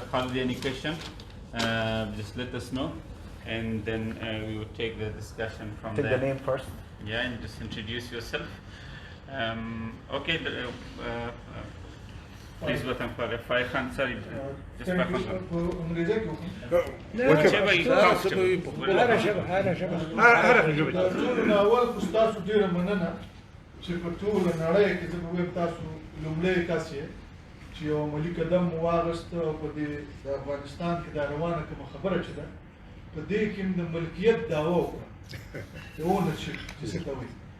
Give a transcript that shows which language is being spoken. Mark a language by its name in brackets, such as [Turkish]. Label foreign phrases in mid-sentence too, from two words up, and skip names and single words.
[English] Khalidi any question, just let us know, and then we will take the discussion from there. Take the name first. Yeah, and just introduce yourself. Okay, please go and clarify. Sorry, just back on. Whichever you comfortable. [Pashto] چې په ټوله نړۍ کې زه به وایم تاسو لومړی کس یې چې یو عملي قدم مو واخیست او په دې د افغانستان کې دا روانه کومه خبره چې ده په دې کې هم د ملکیت دعوه وکړه د اونرشپ چې څه ته وایي